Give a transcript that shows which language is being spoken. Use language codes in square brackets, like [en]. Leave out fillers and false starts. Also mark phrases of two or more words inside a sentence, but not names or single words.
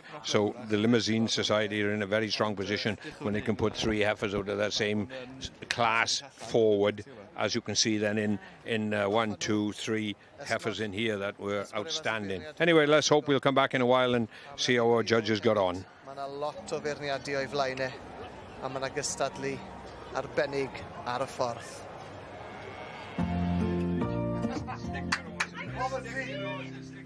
[en] So the limousine society are in a very strong position when they can put 3 heifers out of that same class forward, as you can see then in 1, 2, 3 heifers in here that were outstanding. Anyway, let's hope we'll come back in a while and see how our judges got on. [cy] Mae yna lot o feirniadu o'i flaen a mae yna gystadlu arbennig ar y ffordd.